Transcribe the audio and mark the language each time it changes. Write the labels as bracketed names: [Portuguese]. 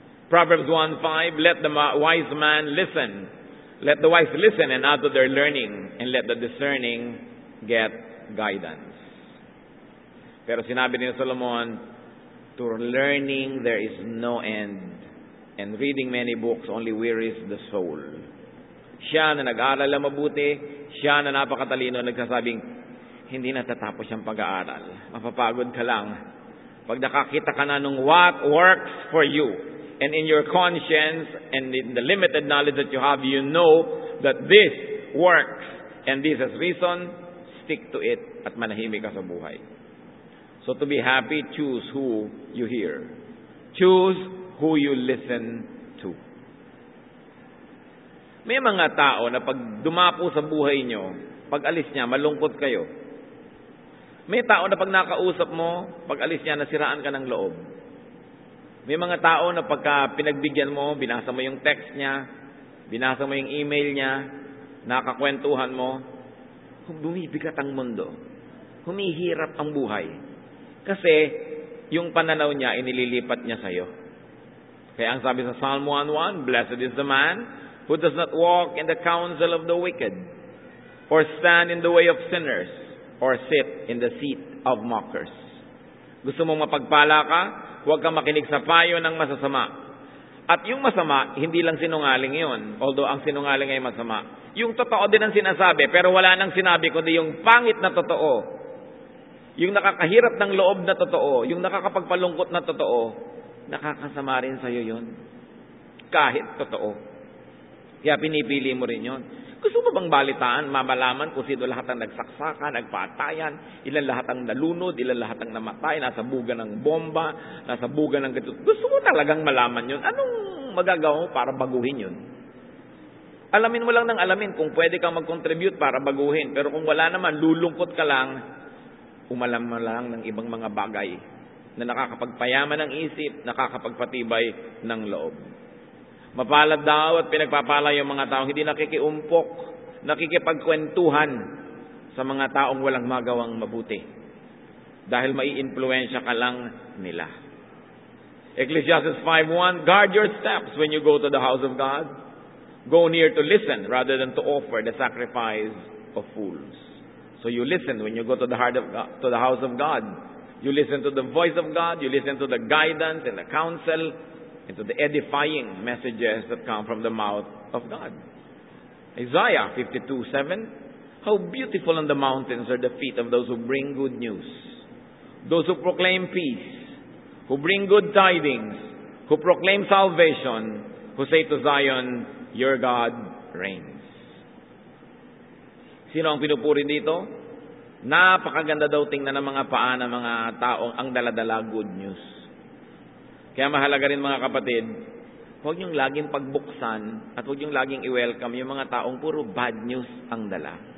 [English] Proverbs 1:5, Let the wise man listen. Let the wise listen and add to their learning, and let the discerning get guidance. [Filipino] Pero sinabi ni Solomon, [English] to learning there is no end, and reading many books only wearies the soul. [Filipino] Siya na nag-aaral na mabuti, siya na napakatalino, nagsasabing, hindi natatapos siyang pag-aaral. Mapapagod ka lang. Pag nakakita ka na nung [English] what works for you, and in your conscience and in the limited knowledge that you have, you know that this works and this has reason, stick to it [Filipino] at manahimik ka sa buhay. [English] So to be happy, choose who you hear. Choose who you listen to. [Filipino] May mga tao na pag dumapo sa buhay nyo, pag alis niya, malungkot kayo. May tao na pag nakausap mo, pag alis niya, nasiraan ka ng loob. May mga tao na pagka pinagbigyan mo, binasa mo yung text niya, binasa mo yung email niya, nakakwentuhan mo, bumibigat ang mundo. Humihirap ang buhay. Kasi yung pananaw niya, inililipat niya sa'yo. Kaya ang sabi sa [English] Psalm 1:1, Blessed is the man who does not walk in the counsel of the wicked, or stand in the way of sinners, or sit in the seat of mockers. [Filipino] Gusto mong mapagpala ka? Huwag kang makinig sa payo ng masasama. At yung masama, hindi lang sinungaling yun. Although ang sinungaling ay masama. Yung totoo din ang sinasabi, pero wala nang sinabi, kundi yung pangit na totoo. Yung nakakahirap ng loob na totoo. Yung nakakapagpalungkot na totoo. Nakakasama rin sa'yo yun. Kahit totoo. Kaya pinipili mo rin yun. Gusto mo bang balitaan, mamalaman kung sino lahat ang nagsaksakan, nagpatayan, ilan lahat ang nalunod, ilan lahat ang namatay, nasa buga ng bomba, nasa buga ng gatut. Gusto mo talagang malaman yun? Anong magagawa mo para baguhin yun? Alamin mo lang ng alamin kung pwede kang mag-contribute para baguhin. Pero kung wala naman, lulungkot ka lang, umalam mo lang ng ibang mga bagay na nakakapagpayaman ng isip, nakakapagpatibay ng loob. Mapalad daw at pinagpapala yung mga taong hindi nakikiumpok, nakikipagkwentuhan sa mga taong walang magawang mabuti. Dahil mai-influensya ka lang nila. [English] Ecclesiastes 5:1, Guard your steps when you go to the house of God. Go near to listen rather than to offer the sacrifice of fools. So you listen when you go to the house of God. You listen to the voice of God. You listen to the guidance and the counsel and to the edifying messages that come from the mouth of God. Isaiah 52:7. How beautiful on the mountains are the feet of those who bring good news. Those who proclaim peace, who bring good tidings, who proclaim salvation, who say to Zion, your God reigns. [Filipino] Sino ang pinupuri dito? Napakaganda daw tingnan ng mga paa ng mga taong ang daladala good news. Kaya mahalaga rin mga kapatid, huwag niyong laging pagbuksan at huwag niyong laging i-welcome yung mga taong puro bad news ang dala.